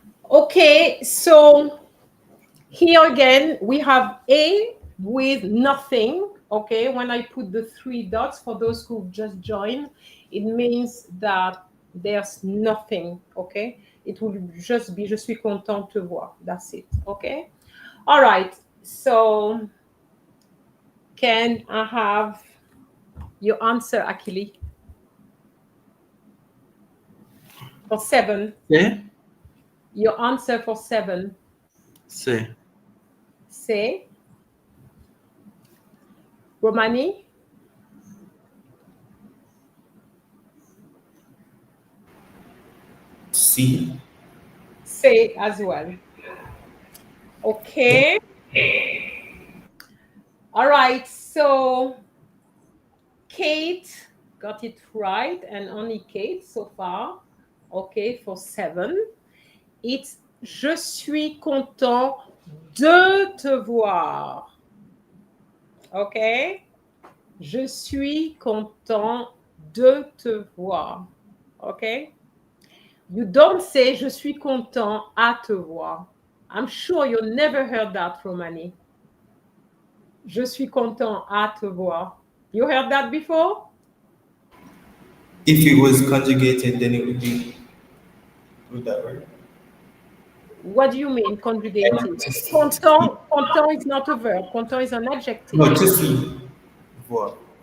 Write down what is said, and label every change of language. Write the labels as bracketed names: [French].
[English] Okay, so here again, we have A with nothing. Okay, when I put the 3 dots, for those who just joined, it means that there's nothing. Okay, it will just be [French] je suis content de te voir. [English] That's it. Okay, all right. So, can I have your answer, Akili? For 7. Yeah. Your answer for 7. Say. Say. Romani? C. Say as well. Okay. All right. So Kate got it right, and only Kate so far. Okay, for 7. It's [French] je suis content de te voir. Okay. Je suis content de te voir. Okay. [English] You don't say [French] je suis content à te voir. [English] I'm sure you never heard that, Romani. [French] Je suis content à te voir. [English] You heard that before? If it was conjugated, then it would be. Would that work? What do you mean conjugated? Content, content is not a verb. Content is an adjective. No, just see. Voir.